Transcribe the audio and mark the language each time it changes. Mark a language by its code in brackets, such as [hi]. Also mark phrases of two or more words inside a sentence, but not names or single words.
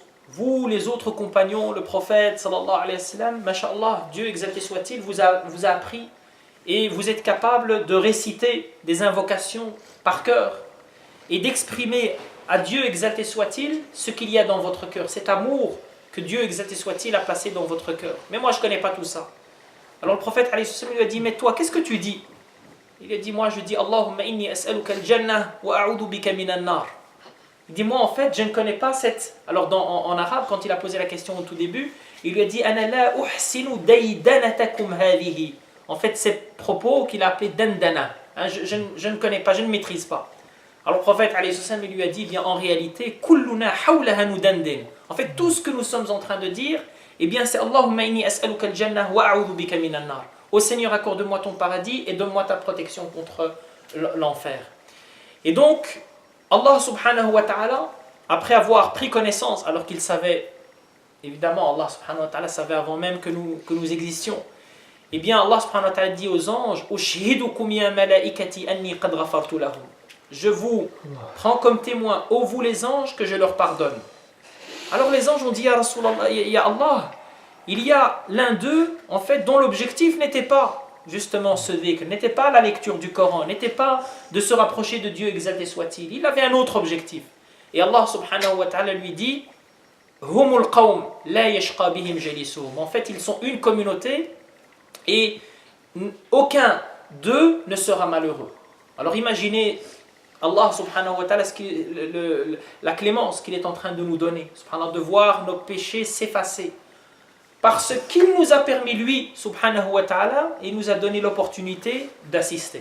[fr] Vous, les autres compagnons, le prophète, [ar] صلى الله عليه وسلم, [fr] masha'Allah, Dieu exalté soit-il, vous a appris et vous êtes capable de réciter des invocations par cœur et d'exprimer à Dieu exalté soit-il ce qu'il y a dans votre cœur, cet amour que Dieu exalté soit-il a placé dans votre cœur. Mais moi je ne connais pas tout ça. Alors le prophète [ar] عليه السلام [fr] lui a dit, mais toi qu'est-ce que tu dis? Il a dit, moi je dis, [ar] اللهم إني أسألك الجنة وأعوذ بك من النار. [fr] Il dit, moi en fait je ne connais pas cette... Alors en arabe, quand il a posé la question au tout début, il lui a dit, [ar] أنا لا أحسن دندنتكم هذه. [fr] En fait ces propos qu'il a appelés dandana. Je ne connais pas, je ne maîtrise pas. Alors le prophète [ar] عليه السلام [fr] lui a dit, bien en réalité, [ar] كلنا حولها ندندن. [fr] En fait, tout ce que nous sommes en train de dire, eh bien c'est [ar] اللهم إني أسألك الجنة وأعوذ بك من النار. [fr] Ô Seigneur, accorde-moi ton paradis et donne-moi ta protection contre l'enfer. Et donc, Allah [ar] سبحانه وتعالى, [fr] après avoir pris connaissance, alors qu'il savait, évidemment, Allah [ar] سبحانه وتعالى [fr] savait avant même que nous existions, eh bien Allah [ar] سبحانه وتعالى [fr] dit aux anges, [ar] أشهدكم يا ملائكتي أني قد غفرت لهم. [fr] Je vous prends comme témoin, ô vous les anges, que je leur pardonne. Alors les anges ont dit, [ar] يا رسول الله، يا الله, [fr] il y a l'un d'eux, en fait, dont l'objectif n'était pas justement ce dhikr, n'était pas la lecture du Coran, n'était pas de se rapprocher de Dieu exalté soit-il. Il avait un autre objectif. Et Allah [ar] سبحانه وتعالى [fr] lui dit, [ar] هم القوم لا يشقى بهم جليسهم. [fr] En fait, ils sont une communauté et aucun d'eux ne sera malheureux. Alors imaginez Allah [ar] سبحانه وتعالى, [fr] la clémence qu'il est en train de nous donner, subhanahu, de voir nos péchés s'effacer. Parce qu'il nous a permis, lui, [ar] سبحانه وتعالى, [fr] il nous a donné l'opportunité d'assister.